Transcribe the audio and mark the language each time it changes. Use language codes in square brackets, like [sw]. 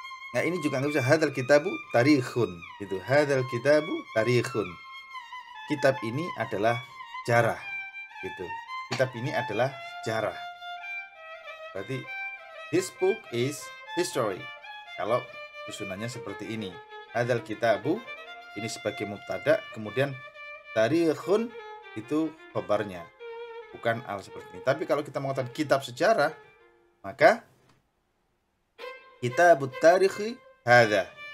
[id] Nah, ini juga nggak bisa hadzal kitabu tarikhun gitu, hadzal kitabu tarikhun. Kitab ini adalah sejarah gitu. Kitab ini adalah sejarah. [en] Berarti this book is history. [id] Kalau susunannya seperti ini. Hadzal kitabu ini sebagai mubtada, kemudian tarikhun itu khabarnya. Bukan al seperti ini. Tapi kalau kita mengatakan kitab sejarah, maka kitabut tarikhi hadza.